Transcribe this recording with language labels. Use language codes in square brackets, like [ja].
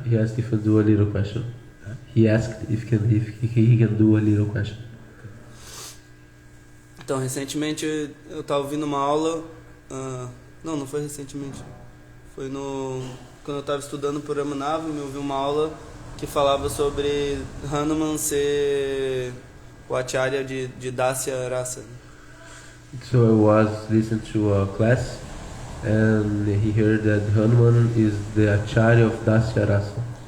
[en] He asked if he can do a little question. Huh? He asked if he can do a little question. [pt] Então, recentemente eu estava ouvindo uma aula. Não foi recentemente. Foi no quando eu estava estudando por Ramanava, eu ouvi uma aula que falava sobre Hanuman ser o acharya de Dasya Rasa. [en] So I was listening to a class and he heard that Hanuman is the Acharya of Dasya Rasa.